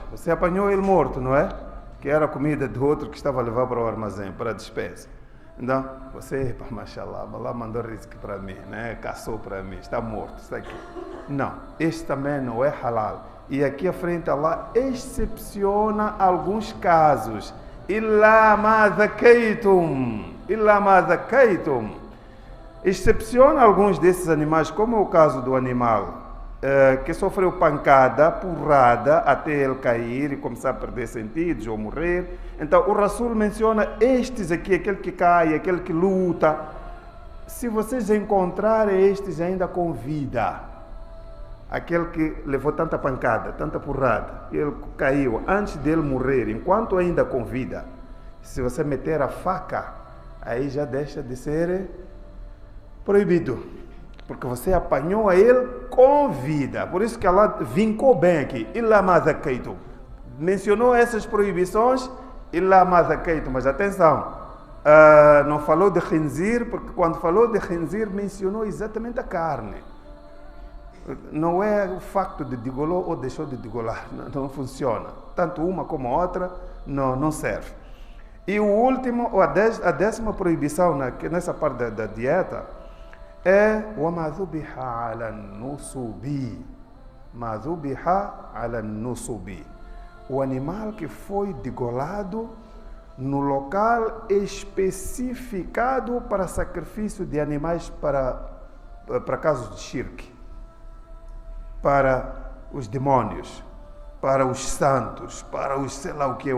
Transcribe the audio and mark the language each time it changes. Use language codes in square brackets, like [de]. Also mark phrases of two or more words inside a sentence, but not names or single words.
[pt] Você apanhou ele morto, não é? Que era a comida do outro que estava a levar para o armazém, para a despensa. Então, você, mashallah, Allah mandou risco para mim, né? Caçou para mim, está morto, está aqui. Não, este também não é halal. E aqui à frente Allah excepciona alguns casos. [ar] إلا ما ذكيتم. [pt] Excepciona alguns desses animais, como é o caso do animal que sofreu pancada, porrada, até ele cair e começar a perder sentidos ou morrer. Então o Rasul menciona estes aqui, aquele que cai, aquele que luta. Se vocês encontrarem estes ainda com vida, aquele que levou tanta pancada, tanta porrada, ele caiu antes dele morrer, enquanto ainda com vida, se você meter a faca, aí já deixa de ser proibido. Porque você apanhou a ele com vida. Por isso que Allah vincou bem aqui. [ar] إلا ما ذكيتم. [pt] Mencionou essas proibições. [ar] إلا ما ذكيتم. [pt] Mas atenção. Não falou de khinzir, porque quando falou de khinzir, mencionou exatamente a carne. Não é o facto de degolou ou deixou de degolar. Não funciona. Tanto uma como a outra não serve. E o último, a décima proibição nessa parte da dieta é [ar] وَمَا ذُبِحَ عَلَى النُّصُبِ. مَا ذُبِحَ عَلَى النُّصُبِ. [pt] O animal que foi degolado no local especificado para sacrifício de animais para casos de shirk, para os demônios, para os santos, para os sei lá o que.